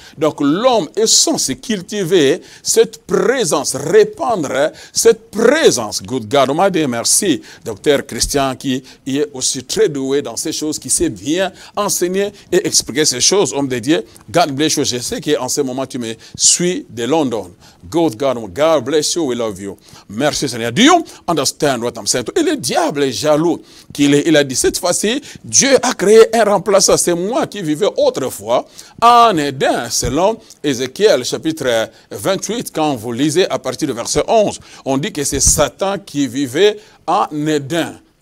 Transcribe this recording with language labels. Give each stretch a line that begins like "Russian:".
French: Donc l'homme est censé cultiver cette présence, répandre cette présence.
English: Good God,
French: on m'a dit merci, docteur Christian, qui est aussi très doué dans ces choses, qui sait bien enseigner et expliquer ces choses, homme de Dieu.
English: God bless you.
French: Je sais qu'en ce moment tu me suis de London.
English: God bless you, we love you.
French: Merci Seigneur.
English: Do you understand what I'm saying?
French: Et le diable est jaloux. Il a dit, cette fois-ci, Dieu a créé un remplaçant. C'est moi qui vivais autrefois en Éden, selon Ézéchiel chapitre 28, quand vous lisez à partir du verset 11, on dit que c'est Satan qui vivait en Éden.